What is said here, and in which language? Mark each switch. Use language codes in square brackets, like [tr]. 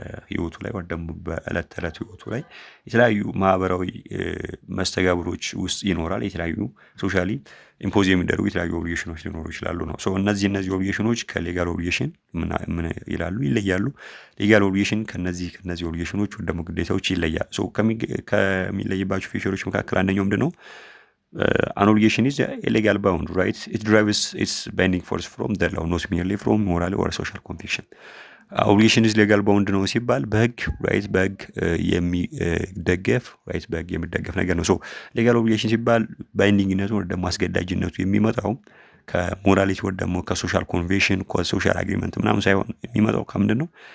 [am] ህይወቱ ላይ ወይ ደግሞ በዕለት ተዕለት ህይወቱ ላይ የተለያዩ ማህበራዊ መስተጋብሮች ውስጥ ይኖራል። የተለያዩ ሶሻሊ ኢምፖዝ የሚደረጉ የተለያዩ ኦብሊጌሽኖች ሊኖሩ ይችላሉ ነው። እነዚህ ኦብሊጌሽኖች ከሌጋል ኦብሊጌሽን ምን ይላሉ? ይለያሉ። ሌጋል ኦብሊጌሽን ከነዚህ ኦብሊጌሽኖች ወይ ደግሞ ግዴታዎች ይለያል። ከሚለይባቸው ፊቸሮች መካከል አንደኛው ምንድነው? [en] An obligation is a legal bound, right? It derives its binding force from the law, not merely from moral or social conviction. [am] ኦብሊጌሽን ኢዝ ሌጋል ባውንድ ነው ሲባል በህግ ራይት በህግ የሚደገፍ ራይት በህግ የሚደገፍ ነገር ነው። ሌጋል ኦብሊጌሽን ሲባል ባይንዲንግነቱ ወይ ደግሞ አስገዳጅነቱ የሚመጣው ከሞራሊቲ ወይ ደግሞ ከሶሻል ኮንቬንሽን ከሶሻል አግሪመንት ምናምን ሳይሆን የሚመጣው ከምንድን ነው?